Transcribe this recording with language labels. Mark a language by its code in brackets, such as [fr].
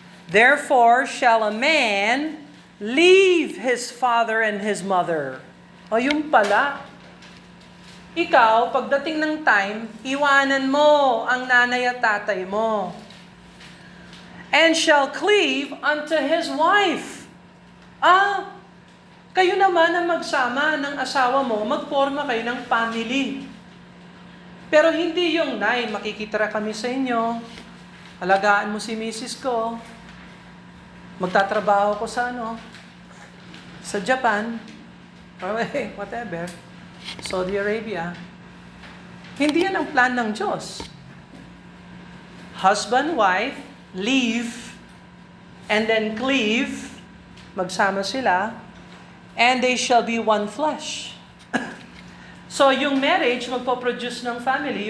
[en] Therefore shall a man leave his father and his mother. [tl] O yung pala, ikaw, pagdating ng [en] time, [tl] iwanan mo ang nanay at tatay mo. [en] And shall cleave unto his wife. [tl] Kayo naman ang magsama ng asawa mo, magporma kayo ng family. Pero hindi yung, Nay, makikitira kami sa inyo, alagaan mo si misis ko, magtatrabaho ko sa sa Japan, or whatever, Saudi Arabia. Hindi yan ang plan ng Diyos. [en] Husband, wife, leave, and then cleave, [tl] magsama sila, [en] and they shall be one flesh. [tl] So, yung [en] marriage, [tl] magpo-produce ng family.